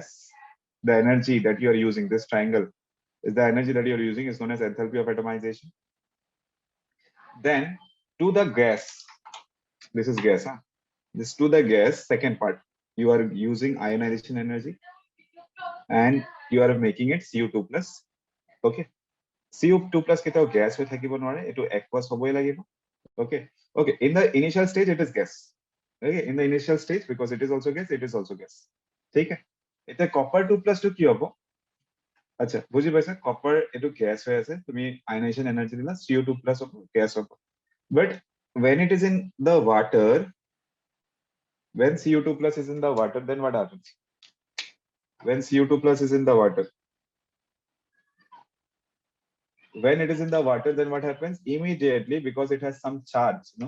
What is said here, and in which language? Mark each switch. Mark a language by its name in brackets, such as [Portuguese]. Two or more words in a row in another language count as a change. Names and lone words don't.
[English] The energy that you are using, this triangle, is the energy that you are using is known as enthalpy of atomization. Then to the gas, this is gas, huh? This to the gas, second part, you are using ionization energy and you are making it Cu2 plus. Okay, Cu2 plus [Assamese] কেটাও gas হৈ থাকিব নোৱাৰে, এটো aqueous হ'বই লাগিব. [English] Okay, okay, in the initial stage it is gas. Okay, in the initial stage, because it is also gas, it is also gas. [Assamese] ঠিক আছে, এটা [English] copper 2 plus [Assamese] to কি হ'ব? আচ্ছা, বুঝি পাইছা? copper এটো gas হৈ আছে, তুমি [English] ionization energy [Assamese] দিলা, [English] Cu2 plus [Assamese] হ'ব, gas হ'ব. [English] But when it is in the water, when Cu2 plus is in the water, then what happens? When Cu2 plus is in the water, when it is in the water, then what happens? Immediately, because it has some charge, no?